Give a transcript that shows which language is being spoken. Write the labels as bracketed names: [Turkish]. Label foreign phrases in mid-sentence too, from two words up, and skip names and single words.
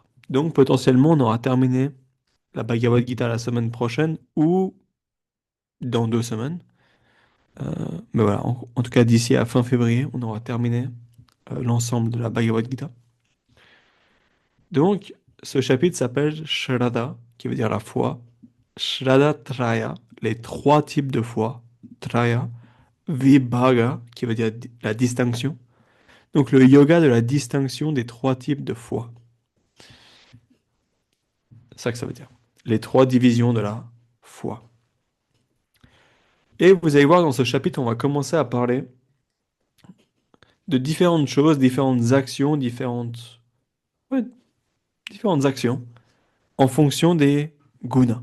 [French] Donc, potentiellement, on aura terminé la Bhagavad Gita la semaine prochaine ou dans 2 semaines. Euh, mais voilà, en tout cas, d'ici à fin février, on aura terminé l'ensemble de la Bhagavad Gita. Donc, ce chapitre s'appelle Shraddha, qui veut dire la foi. [Sanskrit] Shraddha Traya, [French] les trois types de foi. Traya. Vibhaga, qui veut dire la distinction. Donc le yoga de la distinction des trois types de foi. C'est ça que ça veut dire. Les trois divisions de la foi. Et vous allez voir dans ce chapitre, on va commencer à parler de différentes choses, différentes actions, ouais, différentes actions en fonction des gunas.